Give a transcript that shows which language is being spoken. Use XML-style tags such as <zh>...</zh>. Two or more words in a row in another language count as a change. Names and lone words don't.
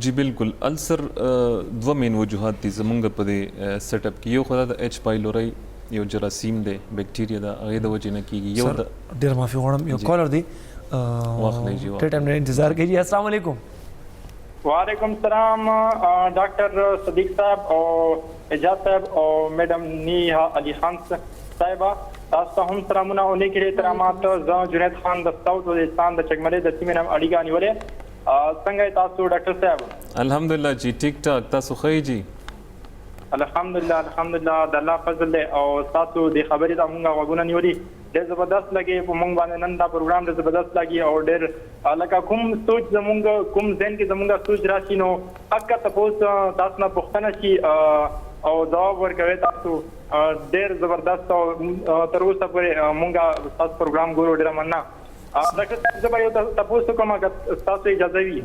<ps>جی بالکل السر دوه مین وجوهات دي زمونږ په دې</ps> <en>set up</en> <ps>کې یو خو دا د ایچ پایلوري یو جراثیم دی بیکټیریا دا هغې د وجې نه کیږي یو ډېر معافي غواړم یو کالر دی واخلئ جی ډېر ټایم نه انتظار کوي</ps> <ar>السلام علیکم وعلیکم السلام</ar> <ur>ڈاکٹر صدیق صاحب اور اعجاز صاحب اور میڈم نیہا علی خان صاحبہ</ur> <ps>تاسو ته هم سلامونه او نیک احترامات زه جنید خان د ساوث وزیرستان د چکملې د سیمې نام اړیکه نیولې څنګه تاسو ډاکټر صاحب الحمدلله جی</ps> <ur>ټیک ټاک</ur> <ps>تاسو ښه جی الحمدلله د الله فضل دی او تاسو د خبرې ته مونږ غوږونه نیولي ډېر زبردست لګي په مونږ باندې نن دا پروګرام ډېر زبردست لګي او ډېر لکه کوم سوچ زمونږ کوم ذهن کې زمونږ سوچ راشي نو حقیقت تاسو تاسو نه پوښتنه شي او ځواب ورکوي تاسو ډېر زبردست او تر اوسه پورې مونږ تاسو پروګرام ګورو ډېره مننه ډاکټر صاحب زه به یو تاسو کوم تاسو اجازه وي</ps>